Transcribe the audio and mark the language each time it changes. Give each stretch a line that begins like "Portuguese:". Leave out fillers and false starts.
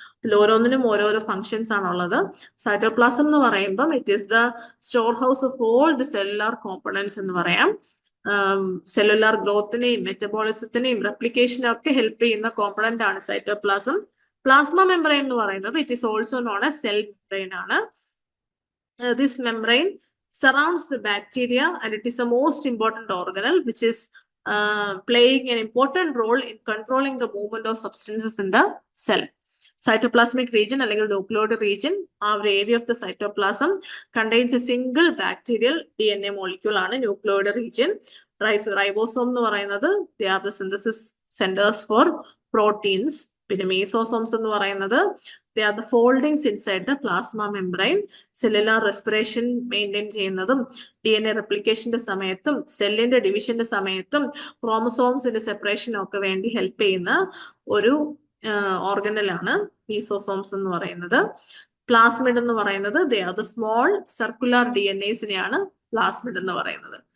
Malayalam: ഇതിൽ ഓരോന്നിനും ഓരോരോ ഫങ്ഷൻസ് ആണുള്ളത്. സൈറ്റോപ്ലാസം എന്ന് പറയുമ്പം
English: it is the storehouse of all the cellular components
Malayalam: എന്ന് പറയാം. സെല്ലുലാർ ഗ്രോത്തിനെയും മെറ്റബോളിസത്തിനെയും റെപ്ലിക്കേഷനും ഒക്കെ ഹെൽപ്പ് ചെയ്യുന്ന കോമ്പണന്റ് ആണ് സൈറ്റോപ്ലാസം.
English: plasma membrane
Malayalam: എന്ന് പറയുന്നത്
English: It is also known as cell membrane ആണ്. This membrane surrounds the bacteria and it is the most important organelle which is playing an important role in controlling the movement of substances in the cell. Cytoplasmic region അല്ലെങ്കിൽ nucleoid region, our area of the cytoplasm contains a single bacterial DNA molecule ആണ് nucleoid region. Ribosome
Malayalam: എന്ന് പറയുന്നത്
English: they are the synthesis centers for proteins. പിന്നെ mesosomes
Malayalam: എന്ന് പറയുന്നത്
English: they are the foldings inside the plasma membrane. Cellular respiration maintain
Malayalam: ചെയ്യുന്നതും DNA replicationന്റെ സമയത്തും സെല്ലിന്റെ ഡിവിഷന്റെ സമയത്തും ക്രോമസോംസിന്റെ സെപ്പറേഷനും ഒക്കെ വേണ്ടി ഹെൽപ്പ് ചെയ്യുന്ന ഒരു ഓർഗനലാണ് മീസോസോംസ് എന്ന് പറയുന്നത്. പ്ലാസ്മിഡ് എന്ന് പറയുന്നത്
English: they are the small circular
Malayalam: DNAസിനെയാണ് plasmid എന്ന് പറയുന്നത്.